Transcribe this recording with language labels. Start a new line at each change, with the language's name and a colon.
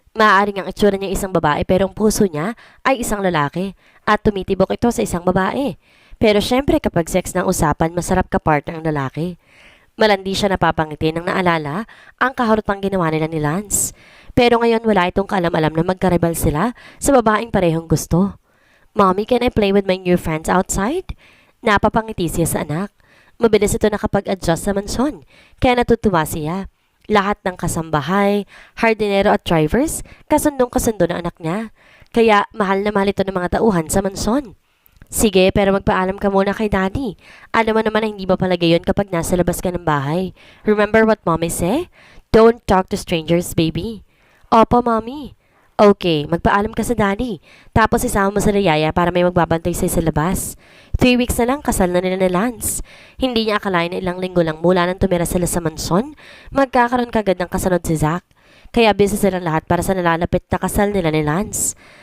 Filipino: Maaaring ang itsura niya isang babae pero ang puso niya ay isang lalaki at tumitibok ito sa isang babae. Pero syempre kapag sex ng usapan, masarap ka partner ng lalaki. Malandi siya napapangiti nang naalala ang kaharutang ginawa nila ni Lance. Pero ngayon wala itong kaalam-alam na magkarebal sila sa babaeng parehong gusto.
English: Mommy, can I play with my new friends outside?
Filipino: Napapangiti siya sa anak. Mabilis ito nakapag-adjust sa mansyon, kaya natutuwa siya. Lahat ng kasambahay, hardinero at drivers, kasundong-kasundo ng anak niya. Kaya mahal na mahal ito ng mga tauhan sa mansyon. Sige, pero magpaalam ka muna kay Daddy. Alam mo naman na hindi mapalagay yun kapag nasa labas ka ng bahay.
English: Remember what Mommy say? Don't talk to strangers, baby.
Filipino: Opo, Mommy. Okay, magpaalam ka sa Daddy. Tapos isama mo sa Yaya para may magbabantay sa'yo sa labas. 3 weeks na lang, kasal na nila ni Lance. Hindi niya akalain na ilang linggo lang mula nang tumira sila sa mansyon, magkakaroon kagad ng kasunod si Zach. Kaya busy silang lahat para sa nalalapit na kasal nila ni Lance.